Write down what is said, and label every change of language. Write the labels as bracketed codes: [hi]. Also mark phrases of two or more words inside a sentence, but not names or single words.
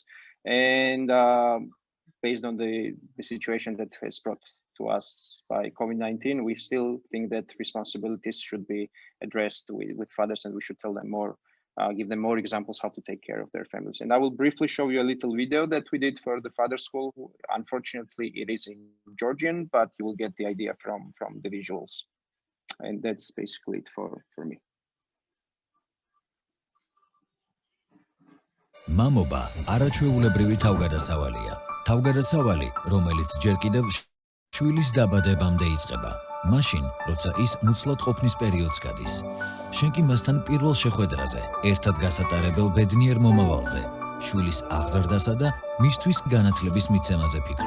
[en] And based on the situation that has brought to us by COVID-19, we still think that responsibilities should be addressed with fathers, and we should tell them more give them more examples how to take care of their families. And I will briefly show you a little video that we did for the father school. Unfortunately, it is in Georgian, but you will get the idea from the visuals. And that's basically it for me. [ka] მამობა არაჩვეულებრივი თავგადასავალია. თავგადასავალი, რომელიც ჯერ კიდევ შვილის დაბადებამდე იწყება. მაშინ, როცა ის მუცლად ყოფნის პერიოდს გადის. შენ კი მასთან პირველ შეხვედრაზე, ერთად გასატარებელ ბედნიერ მომავალზე, შვილის აღზრდასა და მისთვის განათლების მიცემაზე ფიქრობ.